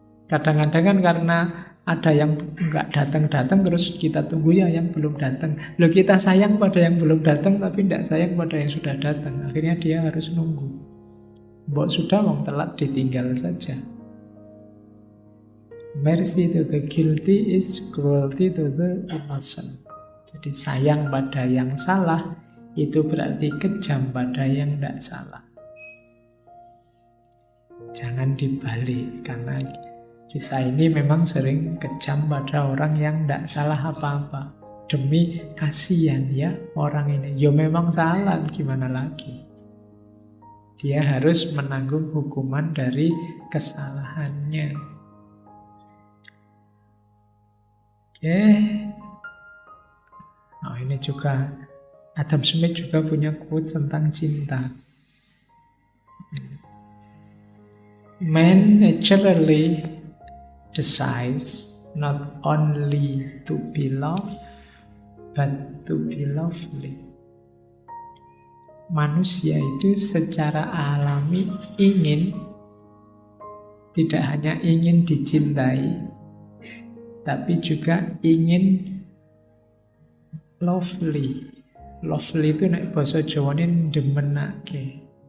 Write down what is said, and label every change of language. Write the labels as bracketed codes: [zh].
[id] Kadang-kadang kan karena ada yang nggak datang-datang terus kita tunggu ya yang belum datang. Loh, kita sayang pada yang belum datang tapi tidak sayang pada yang sudah datang. Akhirnya dia harus nunggu. Mbok sudah wong telat ditinggal saja. [en] Mercy to the guilty is cruelty to the innocent. [id] Jadi sayang pada yang salah itu berarti kejam pada yang tidak salah. Jangan dibalik, karena kita ini memang sering kejam pada orang yang tidak salah apa-apa. Demi kasihan ya orang ini. Ya memang salah, gimana lagi. Dia harus menanggung hukuman dari kesalahannya. Oke. Nah, ini juga Adam Smith juga punya quote tentang cinta. [en] Man naturally decides not only to be loved, but to be lovely. [id] Manusia itu secara alami ingin, tidak hanya ingin dicintai, tapi juga ingin lovely. Lovely itu nek basa Jawa ini demenake.